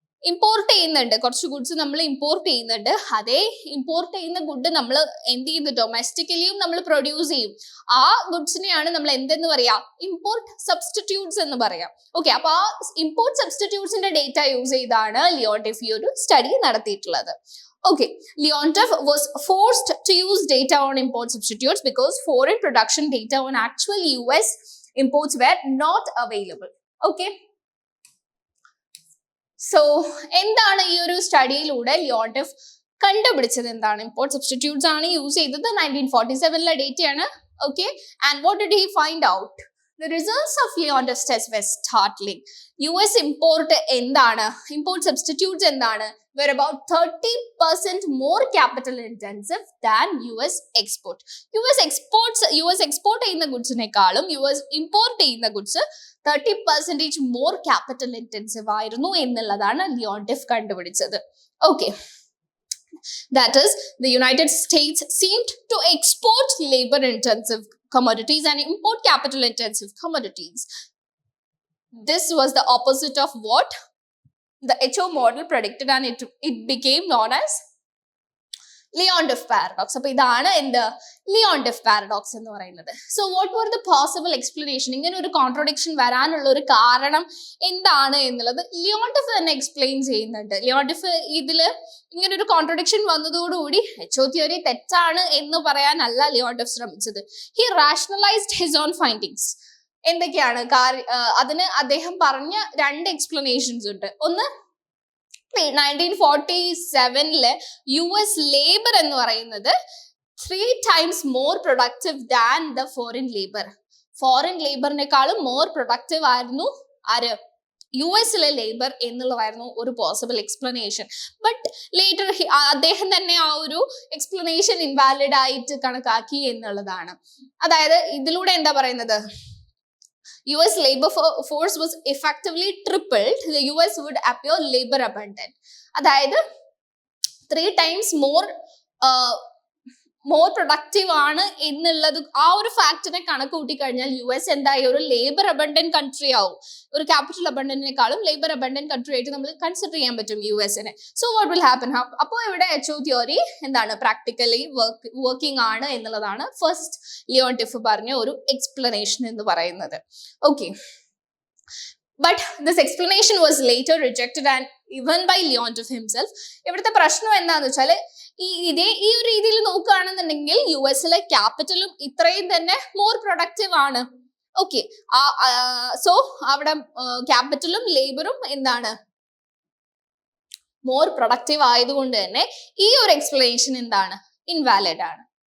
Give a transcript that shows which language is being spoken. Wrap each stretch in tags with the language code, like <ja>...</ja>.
<ml>Import ചെയ്യുന്നുണ്ട്, കുറച്ച് goods നമ്മൾ ഇമ്പോർട്ട് ചെയ്യുന്നുണ്ട്. അതേ ഇമ്പോർട്ട് ചെയ്യുന്ന ഗുഡ് നമ്മൾ എന്ത് ചെയ്യുന്നു, ഡൊമസ്റ്റിക്കലിയും നമ്മൾ പ്രൊഡ്യൂസ് ചെയ്യും. ആ ഗുഡ്സിനെയാണ് നമ്മൾ എന്തെന്ന് പറയാ, ഇമ്പോർട്ട് സബ്സ്റ്റിറ്റ്യൂട്ട്സ് എന്ന് പറയാം. ഓക്കെ, അപ്പൊ ആ ഇമ്പോർട്ട് സബ്സ്റ്റിറ്റ്യൂട്ട്സിന്റെ ഡേറ്റ യൂസ് ചെയ്താണ് ലിയോണ്ടിഫ് ഈ ഒരു സ്റ്റഡി നടത്തിയിട്ടുള്ളത്.</ml> <en>Okay, Leontief was forced to use data on import substitutes because foreign production data on actual US imports were not available. Okay.</en> <ml>So, എന്താണ് ഈ ഒരു സ്റ്റഡിയിലൂടെ ലിയോണ്ടിഫ് കണ്ടുപിടിച്ചത്? എന്താണ്, ഇമ്പോർട്ട് സബ്സ്റ്റിറ്റ്യൂട്ട്സ് ആണ് യൂസ് ചെയ്തത്. 1947 ഡേറ്റയാണ്.</ml> <en>Okay, and what did he find out? The results of Leontief's test were startling. US import എന്താണ്, import substitutes എന്താണ്, were about 30% more capital intensive than US export.</en> <ml>US export ചെയ്യുന്ന ഗുഡ്സിനേക്കാളും US import ചെയ്യുന്ന goods 30% more capital intensive ആയിരുന്നു എന്നുള്ളതാണ് Leontief കണ്ടുപിടിച്ചത്.</ml> <en>Okay, that is, the United States seemed to export labor intensive commodities and import capital intensive commodities. This was the opposite of what the HO model predicted, and it became known as Leontief paradox.</en> <ml>അപ്പോൾ ഇതാണ് എന്ത്, Leontief paradox എന്ന് പറയുന്നത്.</ml> <en>So what were the possible explanation?</en> <ml>ഇങ്ങനെ ഒരു contradiction വരാനുള്ള ഒരു കാരണം എന്താണ് എന്നുള്ളത് ലിയോണ്ടിഫ് തന്നെ എക്സ്പ്ലെയിൻ ചെയ്യുന്നുണ്ട്. ലിയോണ്ടിഫ് ഇതില് ഇങ്ങനെ ഒരു കോൺട്രഡിക്ഷൻ വന്നതോടുകൂടി HO തിയറി തെറ്റാണ് എന്ന് പറയാനല്ല ലിയോണ്ടിഫ് ശ്രമിച്ചത്.</ml> <en>He rationalised his own findings.</en> <ml>എന്തൊക്കെയാണ് അതിന് അദ്ദേഹം പറഞ്ഞ രണ്ട് എക്സ്പ്ലനേഷൻസ് ഉണ്ട്. ഒന്ന്, 1947 US ലേബർ എന്ന് പറയുന്നത്</ml> <en>3 times more productive than the foreign labor.</en> <ml>Foreign ലേബറിനേക്കാളും more productive ആയിരുന്നു ആര്, US ലേബർ എന്നുള്ളതായിരുന്നു ഒരു പോസിബിൾ എക്സ്പ്ലനേഷൻ. ബട്ട് ലേറ്റർ അദ്ദേഹം തന്നെ ആ ഒരു എക്സ്പ്ലനേഷൻ ഇൻവാലിഡ് ആയിട്ട് കണക്കാക്കി എന്നുള്ളതാണ്. അതായത് ഇതിലൂടെ എന്താ പറയുന്നത്,</ml> <en>US labor force was effectively tripled, the US would appear labor abundant.</en> <ml>അതായത് 3 times മോർ പ്രൊഡക്റ്റീവ് ആണ് എന്നുള്ളത് ആ ഒരു ഫാക്ടിനെ കണക്ക് കൂട്ടി കഴിഞ്ഞാൽ US എന്തായി, ഒരു ലേബർ അബണ്ടന്റ് കൺട്രി ആവും. ഒരു ക്യാപിറ്റൽ അബണ്ടന്റിനേക്കാളും ലേബർ അബണ്ടന്റ് കൺട്രി ആയിട്ട് നമ്മൾ കൺസിഡർ ചെയ്യാൻ പറ്റും US-നെ.</ml> <en>So what will happen?</en> <ml>അപ്പോൾ ഇവിടെ HO തിയറി എന്താണ്, പ്രാക്ടിക്കലി വർക്കിംഗ് ആണ് എന്നുള്ളതാണ് ഫസ്റ്റ് ലിയോണ്ടിഫ് പറഞ്ഞ ഒരു എക്സ്പ്ലനേഷൻ എന്ന് പറയുന്നത്.</ml> <en>Okay, but this explanation was later rejected and even by Leontief himself.</en> <ml>ഇവിടുത്തെ പ്രശ്നം എന്താന്ന് വെച്ചാൽ ഈ ഒരു രീതിയിൽ നോക്കുകയാണെന്നുണ്ടെങ്കിൽ US-ലെ ക്യാപിറ്റലും ഇത്രയും തന്നെ മോർ പ്രൊഡക്റ്റീവ് ആണ്. ഓക്കെ, സോ അവിടെ ക്യാപിറ്റലും ലേബറും എന്താണ്, മോർ പ്രൊഡക്റ്റീവ് ആയതുകൊണ്ട് തന്നെ ഈ ഒരു എക്സ്പ്ലനേഷൻ എന്താണ്, ഇൻവാലിഡ് ആണ്.</ml>